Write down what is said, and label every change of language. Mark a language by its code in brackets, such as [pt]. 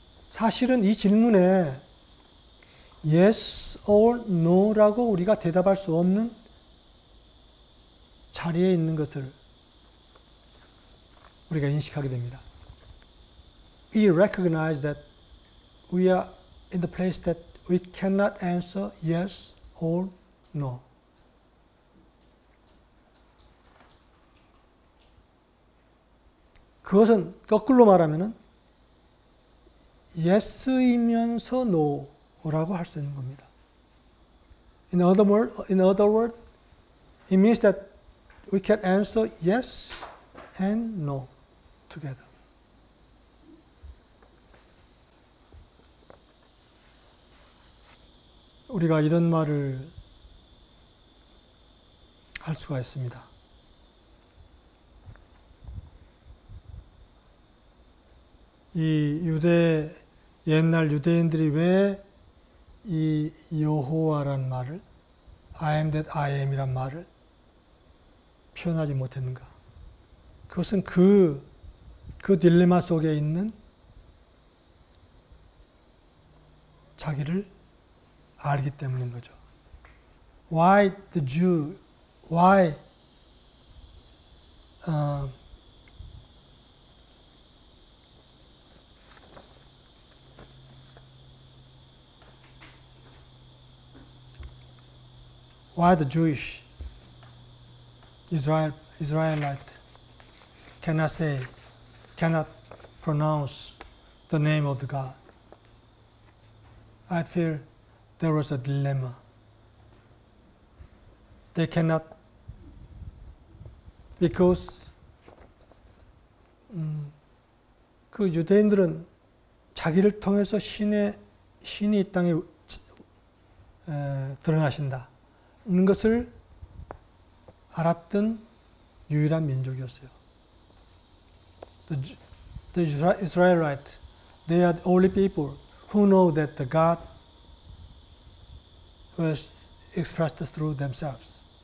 [ko] 사실은 이 질문에 [en] yes or no [ko] 라고 우리가 대답할 수 없는 자리에 있는 것을 우리가 인식하게 됩니다. [en] We recognize that we are in the place that we cannot answer yes or no. [ko] 그것은 거꾸로 말하면은 yes이면서 no라고 할 수 있는 겁니다. [en] In other words, it means that we can answer yes and no together. [ko] 우리가 이런 말을 할 수가 있습니다. 이 옛날 유대인들이 왜 이 여호와란 말을 [en] I am that I am [ko] 이란 말을 표현하지 못했는가? 그것은 그 딜레마 속에 있는 자기를 알기 때문인 거죠. [en] Why the Jew? Why why the Jewish Israelite cannot pronounce the name of the God? I feel there was a dilemma. They cannot, because [ko] 그 유대인들은 자기를 통해서 신이 이 땅에 드러나신다는 것을 알았던 유일한 민족이었어요. [en] The Israelites, they are the only people who know that the God was expressed through themselves.